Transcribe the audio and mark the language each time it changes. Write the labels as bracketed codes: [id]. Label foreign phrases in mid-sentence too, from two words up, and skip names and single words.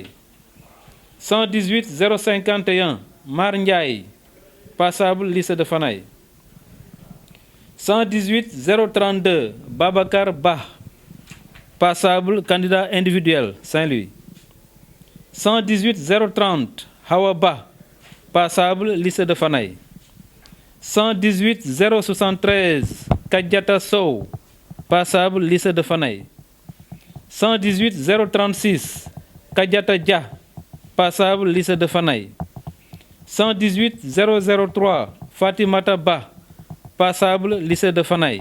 [fr] 118 051 Mar Ndiaye, passable lycée de Fanaye. 118 032 Babacar Ba, passable candidat individuel Saint-Louis. 118 030 Hawa Ba, passable lycée de Fanaye. 118 073 Kadiata Sow, passable lycée de Fanaye. 118 036 Kadiata Dia, passable lycée de Fanaye. 118 003 Fatimata Ba, passable lycée de Fanaye.